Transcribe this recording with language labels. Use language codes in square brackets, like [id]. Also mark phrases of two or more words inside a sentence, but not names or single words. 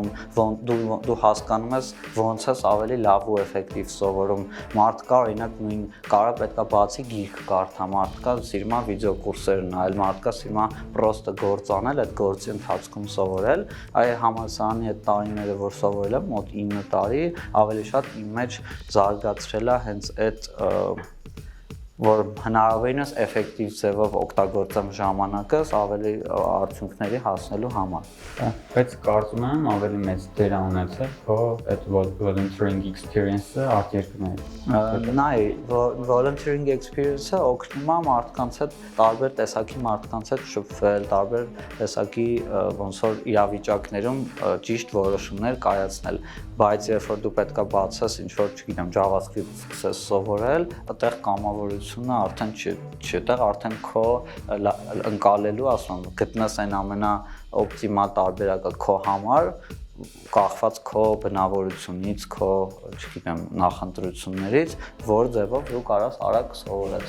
[hy] դու հասկանում ես ոնց ես ավելի լավ ու էֆեկտիվ սովորում։ Մարդ կա օրինակ նույն կարա պետքա բացի գիրք կարդա, մարդ կա սիրում է վիդեոկուրսեր նայել, մարդ կա սիրում է պրոստը գործ անել, այդ գործի ընթացքում սովորել։ Այ համալսարանի այդ տարիները որ սովորել եմ, մոտ 9 տարի, ավելի շատ իմ մեջ զարգացրել է հենց այդ որ հնարավորինս էֆեկտիվ ձևով օգտագործեմ ժամանակս ավելի արդյունքների հասնելու համար։ Բայց կարծում եմ ավելի մեծ դեր ունեցել քո այդ [en] volunteering experience-ը [hy] արտերկրներում։ Նայ, [en] volunteering experience-ը [hy] օգնում է մարդկանց հետ տարբեր տեսակի մարդկանց հետ շփվել, տարբեր տեսակի ոնց որ իրավիճակներում ճիշտ որոշումներ կայացնել, բայց երբ որ դու պետքա բացես ինչ-որ, չգիտեմ, JavaScript սկսես սովորել, այդտեղ կամավորությունը արդեն չի, այդտեղ արդեն քո ընկալելու, ասում եմ, գտնես այն ամենաօպտիմալ տարբերակը քո համար, կախված քո բնավորությունից, քո, չգիտեմ, նախընտրություններից, որ ձևով դու կարաս արագ սովորես։